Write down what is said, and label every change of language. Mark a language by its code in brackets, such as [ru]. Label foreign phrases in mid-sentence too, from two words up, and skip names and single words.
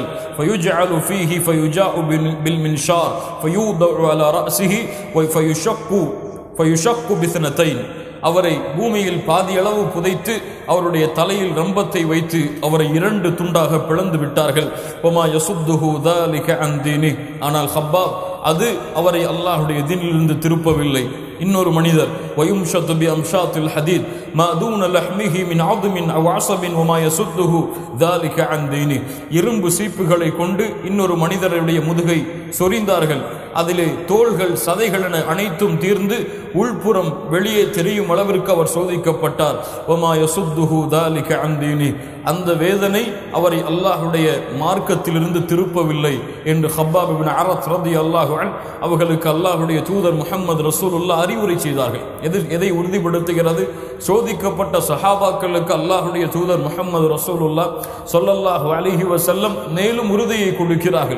[ar] فيجعل فيه فيجاء بالمنشار فيوضع على رأسه فيشق باثنتين, [ta] அவரை பூமியில் பாதியளவு புதைத்து அவருடைய தலையில் ரம்பத்தை வைத்து அவரை 2 துண்டாக பிளந்து விட்டார்கள். [ar] وما يصده ذلك عن دينه, [ta] ஆனால் ஹப்பாப் அது அவரை அல்லாஹ்வுடைய தீனிலிருந்து திருப்பவில்லை. இன்னொரு மனிதர் [ar] ويمشط بأمشاط الحديد ما دون لحمه من عظم أو عصب وما يصده ذلك عن دينه, [ta] இரும்பு சீப்புகளை கொண்டு இன்னொரு மனிதருடைய முதுகை சொரிந்தார்கள். அதிலே தோள்கள் சதைகள் என அனைத்தும் தீர்ந்து உள்புறம் வெளியே தெரியும் அளவிற்கு அவர் சோதிக்கப்பட்டார். [ar] وما يصده ذلك عن دينه, [ta] அந்த வேதனை அவரை அல்லாஹ்வுடைய மார்க்கத்திலிருந்து திருப்பவில்லை என்று ஹப்பாப் இப்னு அரத் [ar] رضي الله عنه [ta] அவர்களுக்கு அல்லாஹ்வுடைய தூதர் முஹம்மது ரசூலுல்லாஹ் அறிவுரை செய்தார்கள். எதை உறுதிப்படுத்துகிறது? சோதிக்கப்பட்ட சஹாபாக்களுக்கு அல்லாஹ்வுடைய தூதர் முஹம்மது ரசூலுல்லாஹ் [ar] صلى الله عليه وسلم [ta] மேலும் உறுதியை கொடுக்கிறார்கள்.